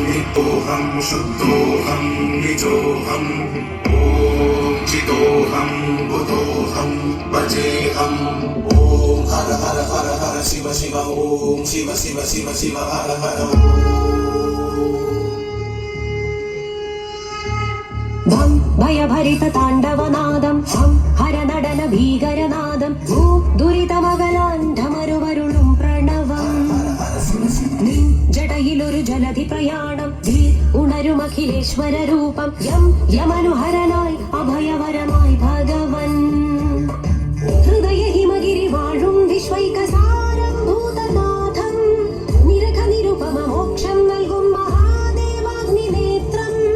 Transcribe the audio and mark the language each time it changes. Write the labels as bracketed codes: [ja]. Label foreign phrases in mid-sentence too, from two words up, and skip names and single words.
[sa] शुद्धोऽहं निजोऽहम् ॐ चिदोऽहं बुधोऽहं भजेऽहम् ॐ हर हर हर हर शिव शिव ॐ शिव शिव शिव शिव हर हर [ml] ധം ഭയഭരിത താണ്ഡവനാദം ഹം ഹരനടന ഭീകരനാദം ദുരിതമകലാൻ ധമരുവരുളും പ്രണവം നിൻ ജടയിലൊരു ജലധി പ്രയാണം ഉണരുമഖിലേശ്വര രൂപം യം യമനുഹരനായി അഭയവരമായി ഭഗവൻ ഹൃദയ ഹിമഗിരി വാഴും വിശ്വൈകസാരം ഭൂതനാഥം നിരഖ നിരുപമ മോക്ഷം നൽകും മഹാദേവാഗ്നി നേത്രം